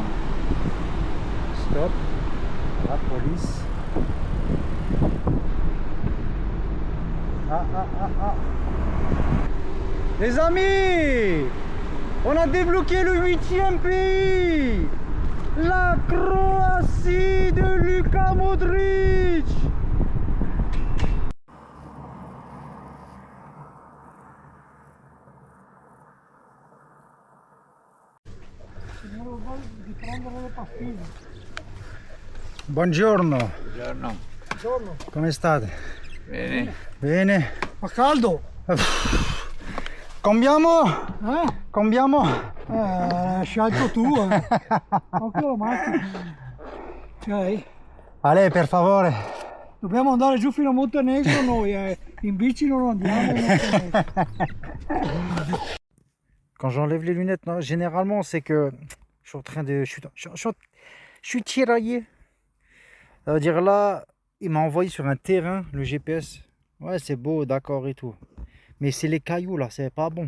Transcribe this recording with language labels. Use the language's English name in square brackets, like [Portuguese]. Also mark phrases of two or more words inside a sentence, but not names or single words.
[French] Stop. La police. Ah. Les amis, on a débloqué le 8e pays. La Croatie de Luka Modric. [Italian] Buongiorno. Buongiorno. Come state? Bene. Bene. Fa caldo? Cambiamo? Cambiamo? Scelto tu, Anche la macchina. Ok. Allez, per favore. Dobbiamo andare giù fino a Montenegro noi, in bici non andiamo. [French] Quand j'enlève les lunettes, non, généralement c'est que je suis en train de... Je suis tiraillé. Ça veut dire là, il m'a envoyé sur un terrain, le GPS. Ouais, c'est beau, d'accord et tout. Mais c'est les cailloux là, c'est pas bon.